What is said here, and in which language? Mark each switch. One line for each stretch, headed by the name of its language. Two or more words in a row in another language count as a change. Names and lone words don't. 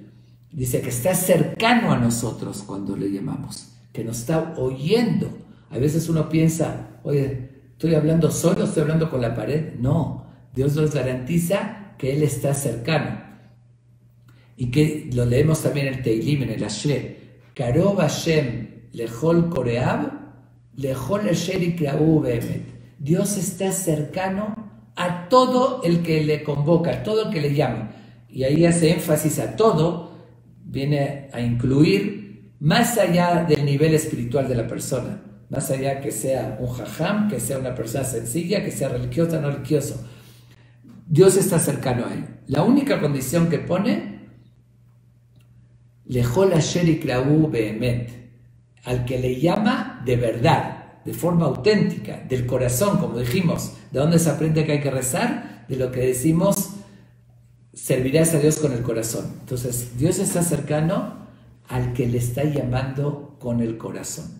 Spanish: Dice que está cercano a nosotros cuando le llamamos, que nos está oyendo. A veces uno piensa, oye, ¿estoy hablando solo? ¿Estoy hablando con la pared? No, Dios nos garantiza que Él está cercano. Y que lo leemos también en el Teilim, en el Ashrei.
Hebrew: קרוב השם לכל קוראיו, לכל אשר יקראוהו באמת.
Spanish: Dios está cercano a todo el que le convoca, a todo el que le llama. Y ahí hace énfasis a todo, viene a incluir más allá del nivel espiritual de la persona, más allá que sea un jajam, que sea una persona sencilla, que sea religiosa o no religioso. Dios está cercano a él. La única condición que pone,
Hebrew: לכל אשר יקראוהו באמת,
Spanish: al que le llama de verdad, de forma auténtica, del corazón, como dijimos. ¿De dónde se aprende que hay que rezar? De lo que decimos, servirás a Dios con el corazón. Entonces, Dios está cercano al que le está llamando con el corazón.